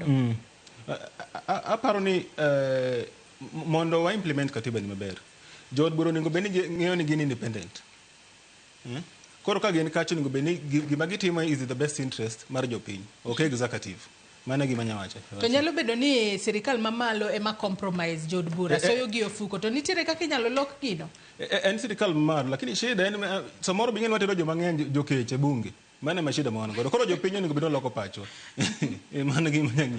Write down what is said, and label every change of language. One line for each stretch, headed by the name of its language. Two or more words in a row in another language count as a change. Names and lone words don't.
Luo (Kenya and Tanzania): Aparo ni mondo wa implement katiba ni maber jood bura onego bed ni ng'eyo ni gin independent. Koro ka gin kacho onego bed ni gima gitimo
English: is the best interest
Luo (Kenya and Tanzania): mar jopiny, ok executive. Mana gima nyawacho. To nyalo bedo ni sirikal mamalo ema compromise jood bura soyo gi ofuko to nitiere kaka inyalo lok gino. En sirikal mamalo lakini shida en samoro bing'en watero joma ng'eny jokeche bunge. Mane mashida mwana godo. Koro jopiny onego bed ni loko pacho.